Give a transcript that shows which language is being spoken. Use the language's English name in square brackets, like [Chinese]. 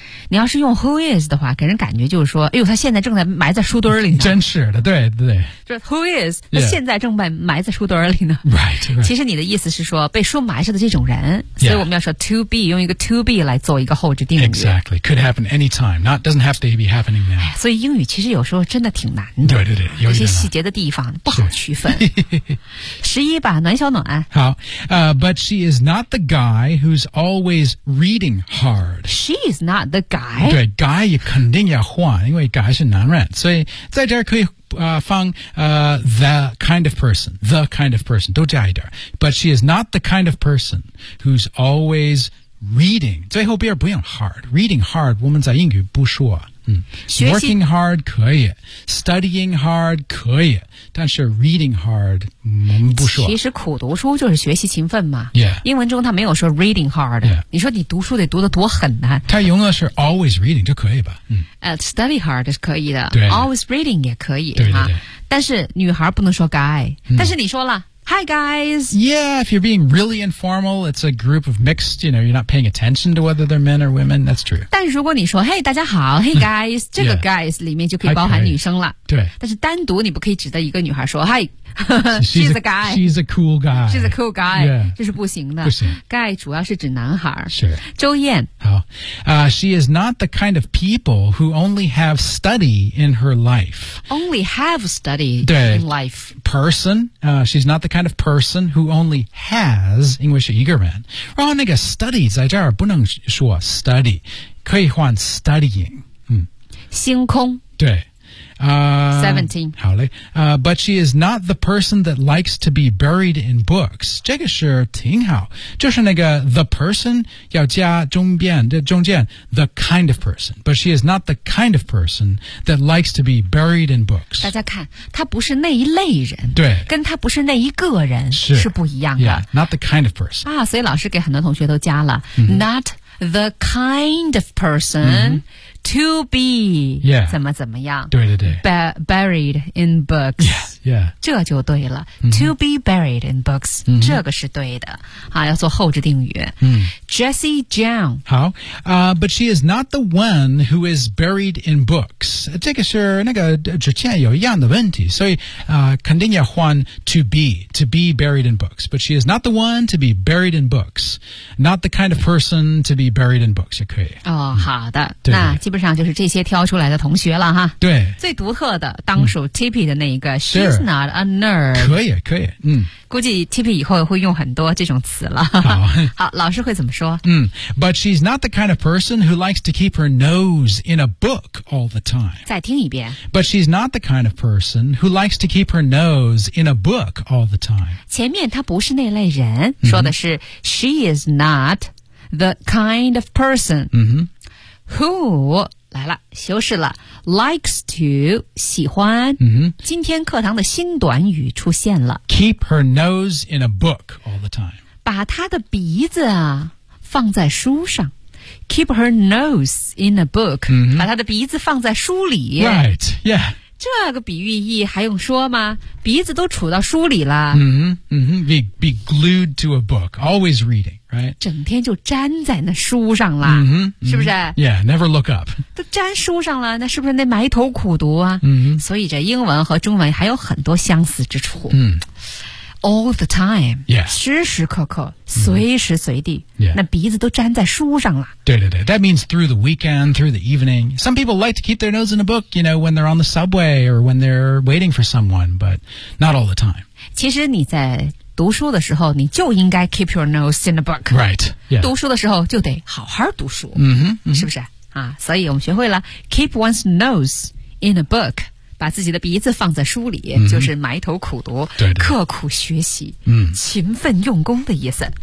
[Chinese] 你要是用 [English] who is [Chinese] 的话，给人感觉就是说，哎呦，他现在正在埋在书堆里呢。真是的，对对。就是 [English] who is, [Chinese] 他现在正被埋在书堆里呢。 [English] Right, right. [Chinese] 其实你的意思是说，被书埋着的这种人。 Yeah. 所以我们要说 to be, 用一个 to be 来做一个后置定语。 [English] Exactly, could happen anytime, not, doesn't have to be happening now.、 [Chinese] 哎、所以英语其实有时候真的挺难的。对对对，有一些细节的地方不好区分。十一吧，暖小暖。好。 [English] But she is not the guy who's always reading hard. She's not the guy. [Chinese] 对 guy 也肯定要换，因为 guy 是男人，所以在这儿可以、放、 [English] the kind of person, the kind of person [Chinese] 都加一点。 [English] But she is not the kind of person who's always reading. [Chinese] 最后边不用 hard, [English] reading hard [Chinese] 我们在英语不说。嗯、 [English] Working hard [Chinese] 可以 [English] Studying hard [Chinese] 可以但是 [English] reading hard [Chinese] 我们不说其实苦读书就是学习勤奋嘛、 yeah. 英文中他没有说 reading hard、 yeah. 你说你读书得读得多狠呢他用的是 always reading 就可以吧、嗯 [English] study hard [Chinese] 是可以的对 [English] always reading [Chinese] 也可以对对对、啊、但是女孩不能说 guy、嗯、但是你说了 [English] Hi guys! Yeah, if you're being really informal, it's a group of mixed, you know, you're not paying attention to whether they're men or women, that's true. [Chinese] 但如果你说 hey, 大家好 [English] hey guys, [Chinese] 这个 guys 里面就可以包含女生了。对。但是单独你不可以指着一个女孩说 hi, [English] she's a guy. She's a cool guy. She's a cool guy.、 Yeah. [Chinese] 这是不行的。不行。 Guy 主要是指男孩。是。周燕。好。 [English] She is not the kind of people who only have study in her life. Only have study in life. Person.、She's not the kind of person who only has, [Chinese] 因为是一个人。然后那个 study 在这儿不能说 study, 可以换 studying.、嗯、星空。对。 [English] 17. [Chinese] 好嘞。 [English] But she is not the person that likes to be buried in books. [Chinese] 这个是挺好。就是那个 the person 要加中间 [English] the kind of person. But she is not the kind of person that likes to be buried in books. [Chinese] 大家看她不是那一类人。对。跟她不是那一个人是不一样的。 [English] Yeah, not the kind of person. [Chinese] 啊所以老师给很多同学都加了。 [English] Mm-hmm. Not the kind of person.、 Mm-hmm. To be、 yeah. [Chinese] 怎么怎么样对对对 [English] Buried in books yeah, yeah. [Chinese] 这就对了、 mm-hmm. [English] To be buried in books、 mm-hmm. [Chinese] 这个是对的、啊、要做后置定语、 mm. [English] Jessie Jiang 好、But she is not the one who is buried in books [Chinese] 这个是那个之前有一样的问题所以、 [English] 肯定要换 to be buried in books But she is not the one to be buried in books Not the kind of person to be buried in books [Chinese] 也可以、哦嗯、好的对那基本上就是这些挑出来的同学了哈。对，最独特的当属 Tippy 的那一个、嗯、 [English] She's not a nerd [Chinese] 可以可以、嗯、估计 Tippy 以后会用很多这种词了好, 好老师会怎么说、 [English] 嗯、But she's not the kind of person who likes to keep her nose in a book all the time [Chinese] 再听一遍 [English] But she's not the kind of person who likes to keep her nose in a book all the time [Chinese] 前面她不是那类人、嗯、说的是 [English] She is not the kind of person 嗯哼 [Chinese] Who, 来了修饰了 likes to, 喜欢、 mm-hmm. 今天课堂的新短语出现了 [English] Keep her nose in a book all the time. [Chinese] 把她的鼻子啊放在书上 [English] Keep her nose in a book,、 mm-hmm. [Chinese] 把她的鼻子放在书里。 [English] Right, yeah. [Chinese] 这个比喻意还用说吗鼻子都杵到书里了。 [English] Mm-hmm, mm-hmm. Be glued to a book, always reading, right? [Chinese] 整天就粘在那书上了、 mm-hmm, 是不是、 [English] mm-hmm. Yeah, never look up. [Chinese] 都粘书上了那是不是得埋头苦读啊、 mm-hmm. 所以这英文和中文还有很多相似之处。 Mm-hmm. [English] all the time. Yeah. [Chinese] 时时刻刻、mm-hmm. 随时随地、 yeah. 那鼻子都粘在书上了。对对对 [English] That means through the weekend, through the evening. Some people like to keep their nose in a book, you know, when they're on the subway or when they're waiting for someone, but not all the time. [Chinese] 其实你在读书的时候你就应该 [English] keep your nose in a book. Right.、Yeah. [Chinese] 读书的时候就得好好读书。嗯、mm-hmm, mm-hmm. 是不是啊所以我们学会了 [English] keep one's nose in a book. [Chinese] 把自己的鼻子放在书里、mm-hmm. 就是埋头苦读对对刻苦学习、 mm-hmm. 勤奋用功的意思